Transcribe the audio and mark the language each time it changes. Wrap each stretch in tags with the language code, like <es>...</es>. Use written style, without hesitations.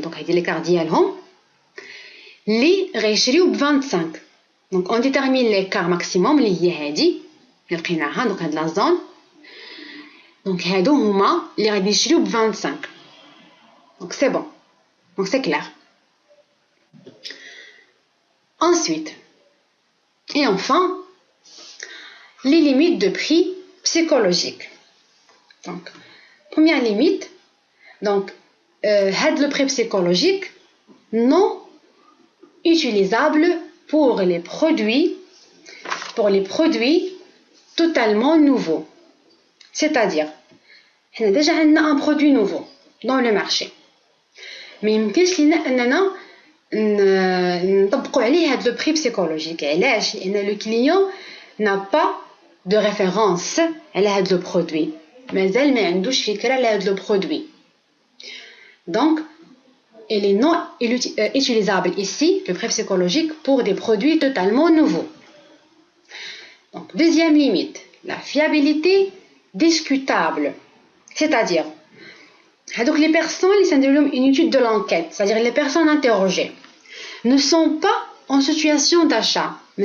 <ar>Donc l'écart ديالهم اللي غيشريو ب 25.</ar> <fr>Donc on détermine l'écart maximum اللي هي هذه اللي لقيناها.</fr> <ar>Donc هاد لا زون. Donc هادو هما اللي غادي يشريو ب 25.</ar> <fr>Donc c'est bon. Donc c'est clair. Ensuite, et enfin, les limites de prix psychologiques. Donc, première limite, donc, le prix psychologique non utilisable pour les produits totalement nouveaux. C'est-à-dire, on a déjà un produit nouveau dans le marché. Mais il me نطبقوا عليه هذا le prix psychologique. علاش؟ لأن le client n'a pas de référence على هذا le produit.</fr> <ar>مازال ما عندوش فكرة على هذا le produit.</ar> <fr>Donc, il est non utilisable ici, le prix psychologique, pour des produits totalement nouveaux. Donc, deuxième limite, la fiabilité discutable. C'est-à-dire, donc les personnes, une étude de l'enquête, c'est-à-dire les personnes interrogées, ne sont pas en situation d'achat.</fr>